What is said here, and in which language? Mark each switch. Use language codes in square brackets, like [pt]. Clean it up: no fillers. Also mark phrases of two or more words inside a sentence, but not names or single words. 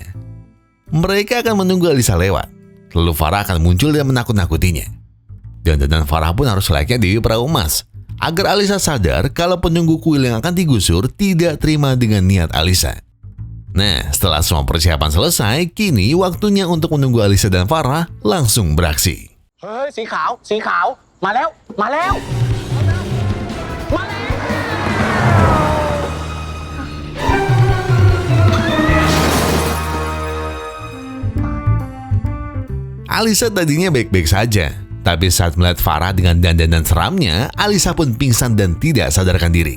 [id] Mereka akan menunggu Alisa lewat. Lalu Farah akan muncul dan menakut-nakutinya. Dan Farah pun harus layaknya Dewi Perahu Emas, agar Alisa sadar kalau penunggu kuil yang akan digusur tidak terima dengan niat Alisa. Nah, setelah semua persiapan selesai, kini waktunya untuk menunggu Alisa dan Farah langsung beraksi. [th] เฮ้ย สีขาว สีขาว มาแล้ว มาแล้ว มาแล้ว [id] Alisa tadinya baik-baik saja, tapi saat melihat Farah dengan dandanan seramnya, Alisa pun pingsan dan tidak sadarkan diri.